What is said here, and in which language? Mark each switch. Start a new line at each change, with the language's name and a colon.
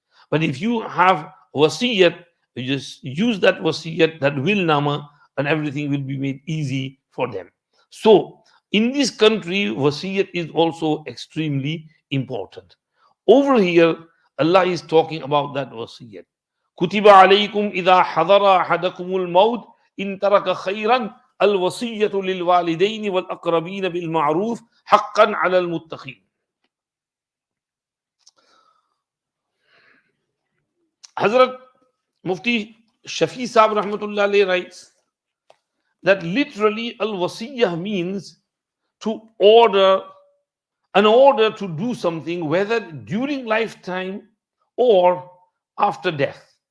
English: But if you have wasiyat, you just use that wasiyat, that will nama, and everything will be made easy for them. So, in this country, wasiyat is also extremely important. Over here, Allah is talking about that wasiyat.
Arabic: كتب عليكم إذا حضر أحدكم الموت إن ترك خيرا الوصية للوالدين والأقربين بالمعروف حقا على المتقين.
English: Hazrat Mufti Shafi Sahib Rahmatullah Alayhi writes that literally al-wasiyah means to order, an order to do something, whether during lifetime or after death.